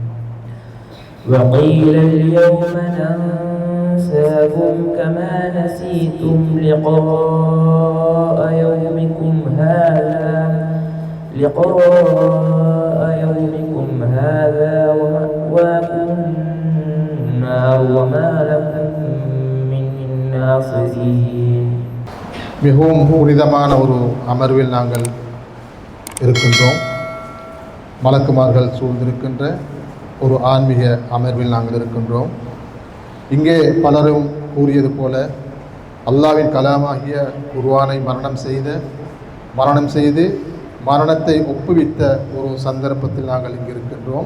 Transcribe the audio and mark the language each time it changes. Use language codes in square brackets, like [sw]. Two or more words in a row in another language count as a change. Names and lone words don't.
[ar] وقيل اليوم ننساكم كما نسيتم لقاء يومكم هذا ومأواكم النار وما لكم من ناصرين. [ta] மிகவும் புனிதமான ஒரு அமர்வில் நாங்கள் இருக்கின்றோம். மலக்குமார்கள் சூழ்ந்திருக்கின்ற ஒரு ஆன்மீக அமர்வில் நாங்கள் இருக்கின்றோம். இங்கே பலரும் கூறியது போல அல்லாஹ்வின் கலாமாகிய குர்ஆனை மரணம் செய்து மரணத்தை ஒப்புவித்த ஒரு சந்தர்ப்பத்தில் நாங்கள் இங்கே இருக்கின்றோம்.